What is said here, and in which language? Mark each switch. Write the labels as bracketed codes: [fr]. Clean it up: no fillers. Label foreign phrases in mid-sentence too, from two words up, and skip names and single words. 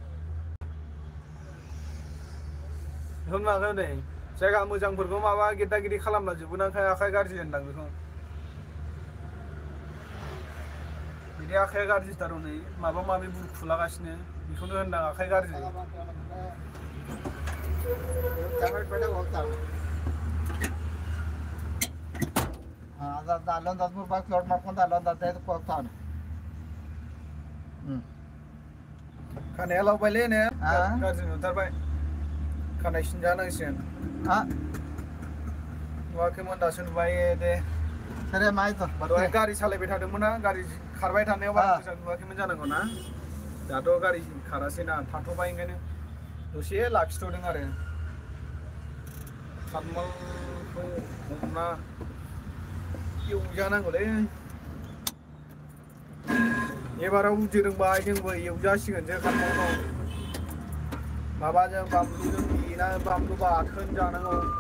[brx] बेखौनो माखौ नै जायगा मोजांफोरखौ माबा गेदा गिदि खालामला जोबोनाखाय आखाइ गाज्रि होनदां बेखौ बिदि आखाइया गाज्रिथार नै माबा माबि बुरखुलागासिनो बेखौनो होनदां आखाइ गाज्रि [kn] ಅಲ್ಲೊಂದು 13 ಬಾಕ್ಸ್ ಲೋಡ್ ಮಾಡ್ಕೊಂಡು ಅಲ್ಲೊಂದು 15 ಹೋಗ್ತಾವನೆ [brx] खानाया लावबायलै ने गाज्रि नुथारबाय खानाय सिनजानांसिगोन नुवाखैमोन दासो नुबाय दे [kn] ಸರಿ ಆಯ್ತು [brx] दहाय गारि सालायबाय थादोंमोन ना गारि खारबाय थानायाव बारा मोजां नुवाखैमोन जानांगौ ना दाथ' गारि खारासै ना थाथ'बाय ओंखायनो दसे लाखिथ'दों आरो खादमलखौ हमना एवजानांगौलै एबाराव बुजिरोंबाय जोंबो एवजासिगोनसो खादमलखौ माबाजों बानलुजों देना बानलु बाथोन जानांगौ